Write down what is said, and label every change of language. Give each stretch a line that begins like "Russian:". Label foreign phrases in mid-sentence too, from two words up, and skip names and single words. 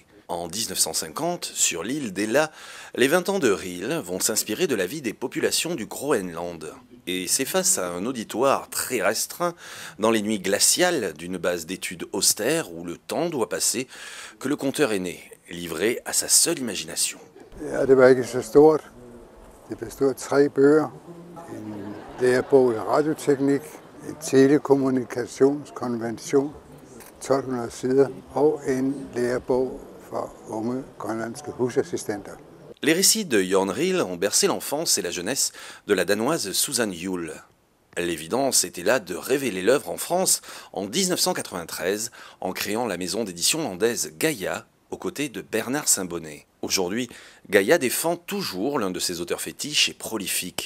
French: En 1950, sur l'île d'Ella, les 20 ans de Hill vont s'inspirer de la vie des populations du Groenland. Et c'est face à un auditoire très restreint, dans les nuits glaciales d'une base d'études austère où le temps doit passer, que le conteur est né, livré à sa seule imagination.
Danish: Ja, det var ikke så stort. Det bestod af 3 bøger. En lærebog i radioteknik, en telekommunikationskonvention, 1200 sider, og en lærebog for unge grønlandske husassistenter.
French: Les récits de Jørn Hill ont bercé l'enfance et la jeunesse de la danoise Susan Juul. L'évidence était là de révéler l'œuvre en France en 1993 en créant la maison d'édition landaise Gaïa aux côtés de Bernard Saint-Bonnet. Aujourd'hui, Gaïa défend toujours l'un de ses auteurs fétiches et prolifiques.